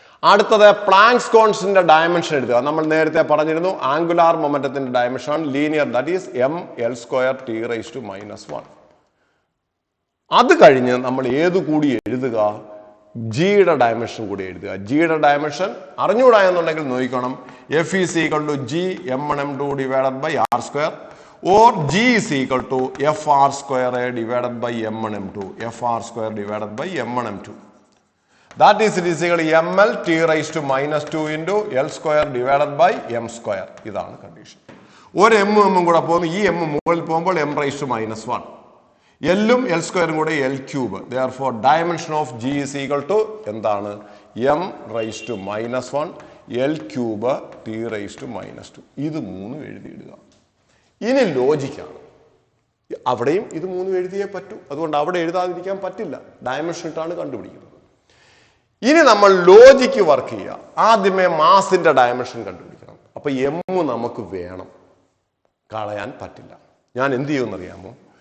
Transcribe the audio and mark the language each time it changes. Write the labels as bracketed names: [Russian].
[Malayalam] അടുത്തത് planks കോൺസ്റ്റന്റിന്റെ dimension എഴുതുക. നമ്മൾ നേരത്തെ പറഞ്ഞിരുന്നു ആംഗുലാർ മൊമെന്റത്തിന്റെ ഡയമെൻഷൻ ആണ് linear, [English] That is M L square T raise to -1. [Malayalam] അത് കഴിഞ്ഞ് നമ്മൾ ഏത് കൂടി എഴുതുക? ജിയുടെ ഡയമെൻഷൻ കൂടി എഴുതുക. ജിയുടെ ഡയമെൻഷൻ അറിഞ്ഞുകൂടാ എന്നുണ്ടെങ്കിൽ നോക്കണം. [English] F is equal to G m1m2 divided by R square, or G is equal to FR square divided by M1M2, FR square divided by M1M2. That is, it is equal to ML T raised to -2 into L square divided by M square. [Malayalam] ഇതാണ് condition. ഒരു M കൂടെ പോകുന്നു, ഈ M മുകളിൽ പോകുമ്പോൾ [English] M raised to -1, [Malayalam] L-ഉം L സ്ക്വയറും കൂടെ L cube. [English] Therefore dimension of G is equal to എന്താണ്? M raised to -1 L cube T raised to -2. [Malayalam] ഇത് 3 എഴുതിയിടുക. ഇനി ലോജിക്കാണ്. അവിടെയും ഇത് 3 എഴുതിയേ പറ്റൂ, അതുകൊണ്ട് അവിടെ എഴുതാതിരിക്കാൻ പറ്റില്ല. ഡയമെൻഷൻ ഇട്ടാണ് കണ്ടുപിടിക്കുന്നത്. ഇനി നമ്മൾ ലോജിക്ക് വർക്ക് ചെയ്യുക. ആദ്യമേ മാസിന്റെ ഡയമെൻഷൻ കണ്ടുപിടിക്കണം. അപ്പൊ എം നമുക്ക് വേണം, കളയാൻ പറ്റില്ല. ഞാൻ എന്ത് ചെയ്യുമെന്നറിയാമോ?